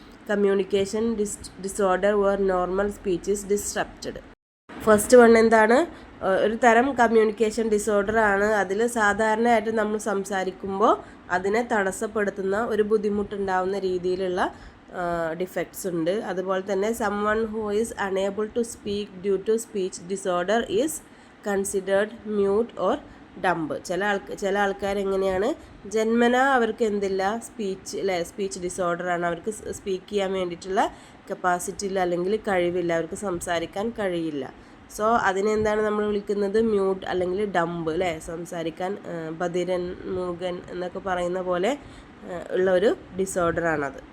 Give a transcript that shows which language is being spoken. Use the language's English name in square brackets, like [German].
[English] Communication disorder where normal speech is disrupted. [Malayalam] First one എന്താണ്? ഒരു തരം കമ്മ്യൂണിക്കേഷൻ ഡിസോർഡർ ആണ്. അതിൽ സാധാരണയായിട്ട് നമ്മൾ സംസാരിക്കുമ്പോൾ അതിനെ തടസ്സപ്പെടുത്തുന്ന ഒരു ബുദ്ധിമുട്ടുണ്ടാവുന്ന രീതിയിലുള്ള ഡിഫക്ട്സ് ഉണ്ട്. അതുപോലെ തന്നെ [English] someone who is unable to speak due to speech disorder is considered mute or dumb. [Malayalam] ചില ആൾക്കാർ എങ്ങനെയാണ്, ജന്മനാ അവർക്ക് എന്തില്ല, സ്പീച്ച് ഡിസോർഡറാണ്. അവർക്ക് സ്പീക്ക് ചെയ്യാൻ വേണ്ടിയിട്ടുള്ള കപ്പാസിറ്റി ഇല്ല, അല്ലെങ്കിൽ കഴിവില്ല, അവർക്ക് സംസാരിക്കാൻ കഴിയില്ല. സോ അതിനെന്താണ് നമ്മൾ വിളിക്കുന്നത്? മ്യൂട്ട് അല്ലെങ്കിൽ ഡംബ് അല്ലേ. സംസാരിക്കാൻ ബധിരൻ, മൂകൻ എന്നൊക്കെ പറയുന്ന പോലെ ഉള്ള ഒരു ഡിസോർഡറാണത്.